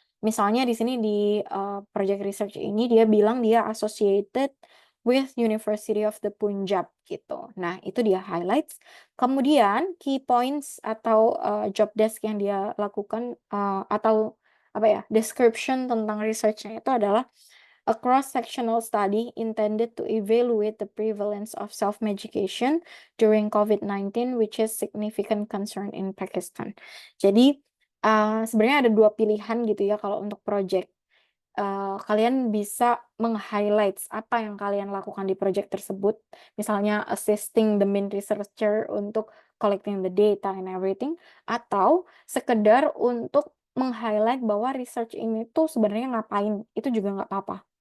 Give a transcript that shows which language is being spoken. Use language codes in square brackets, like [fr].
[id] Misalnya di sini di, project research ini dia bilang dia [en] associated with [id] University of the Punjab, gitu. Nah, itu dia highlights. Kemudian key points atau, job desk yang dia lakukan, atau apa ya, description tentang research-nya itu adalah [en] a cross-sectional study intended to evaluate the prevalence of self-medication during COVID-19, which is significant concern in Pakistan. [id] Jadi, sebenarnya ada dua pilihan gitu ya kalau untuk project. Kalian bisa meng-highlights apa yang kalian lakukan di project tersebut, misalnya [en] assisting the main researcher [id] untuk [en] collecting the data and everything, [id] atau sekedar untuk meng-highlight bahwa research ini tuh sebenarnya ngapain, itu juga nggak apa-apa.